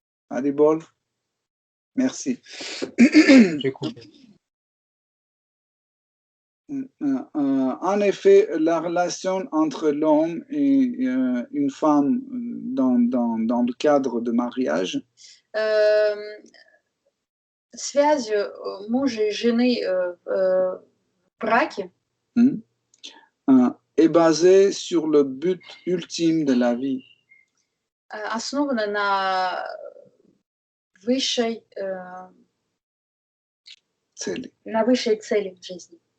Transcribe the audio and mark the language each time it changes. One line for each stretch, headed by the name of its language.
French: Adibol, merci. En effet, la relation entre l'homme et une femme dans le cadre de mariage
Russian: связь мужа и жены в браке
French: est basée sur le but ultime de la vie.
Russian: Основана на высшей цели в жизни.